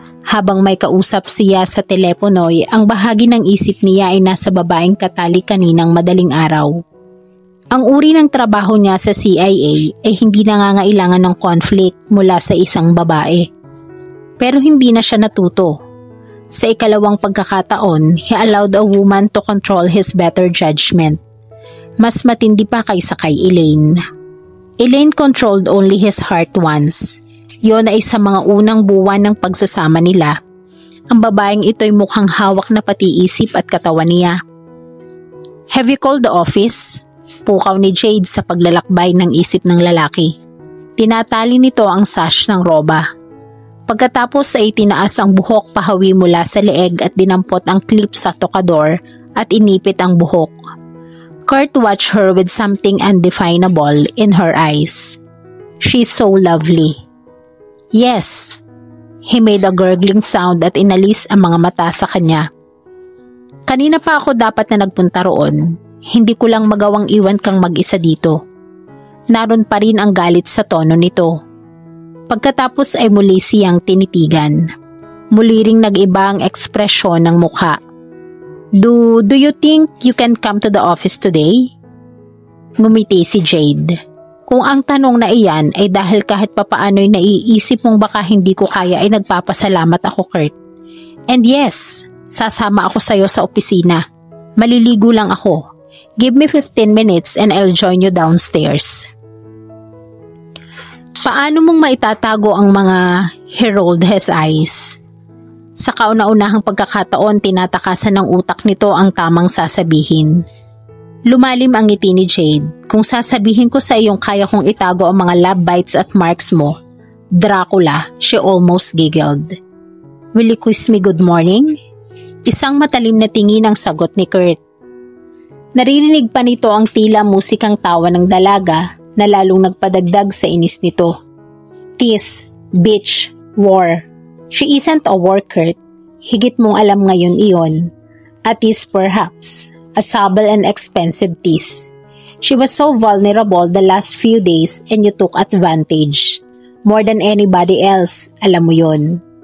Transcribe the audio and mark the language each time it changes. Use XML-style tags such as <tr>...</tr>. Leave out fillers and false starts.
<tl>Habang may kausap siya sa teleponoy, ang bahagi ng isip niya ay nasa babaeng katali kaninang madaling araw. Ang uri ng trabaho niya sa CIA ay hindi nangangailangan ng conflict mula sa isang babae. Pero hindi na siya natuto. Sa ikalawang pagkakataon,</tl> <en>he allowed a woman to control his better judgment.</en> <tl>Mas matindi pa kaysa kay Elaine.</tl> <en>Elaine controlled only his heart once.</en> <tl>Yon ay sa mga unang buwan ng pagsasama nila. Ang babaeng ito'y mukhang hawak na pati isip at katawan niya.</tl> <en>"Have you called the office?"</en> <tl>Pukaw ni Jade sa paglalakbay ng isip ng lalaki. Tinatali nito ang sash ng roba. Pagkatapos ay tinaas ang buhok pahawi mula sa leeg at dinampot ang clip sa tokador at inipit ang buhok.</tl> <en>Kurt watched her with something undefinable in her eyes. "She's so lovely." "Yes." He made a gurgling sound</en> <tl>at inalis ang mga mata sa kanya. "Kanina pa ako dapat na nagpunta roon. Hindi ko lang magawang iwan kang mag-isa dito." Naroon pa rin ang galit sa tono nito. Pagkatapos ay muli siyang tinitigan. Muli ring nag-iba ang ekspresyon ng mukha.</tl> <en>Do you think you can come to the office today?"</en> <tl>Ngumiti si Jade. Kung ang tanong na iyan ay dahil kahit papaano'y naiisip mong baka hindi ko kaya ay nagpapasalamat ako, Kurt.</tl> <en>"And yes,</en> <tl>sasama ako sa'yo sa opisina. Maliligo lang ako.</tl> <en>Give me 15 minutes and I'll join you downstairs."</en> <tl>Paano mong maitatago ang mga</tl> <en>he rolled his eyes?</en> <tl>Sa kauna-unahang pagkakataon, tinatakasan ng utak nito ang tamang sasabihin. Lumalim ang ngiti ni Jade. "Kung sasabihin ko sa iyong kaya kong itago ang mga lab bites at marks mo, Dracula,"</tl> <en>she almost giggled. "Will you kiss me good morning?"</en> <tl>Isang matalim na tingin ang sagot ni Kurt. Naririnig pa nito ang tila musikang tawa ng dalaga na lalong nagpadagdag sa inis nito.</tl> <en>"Tease, bitch, war. She isn't a war, Kurt.</en> <tl>Higit mong alam ngayon iyon.</tl> <en>A tease perhaps, a subtle and expensive tease. She was so vulnerable the last few days and you took advantage. More than anybody else,</en> <tl>alam mo yon.</tl>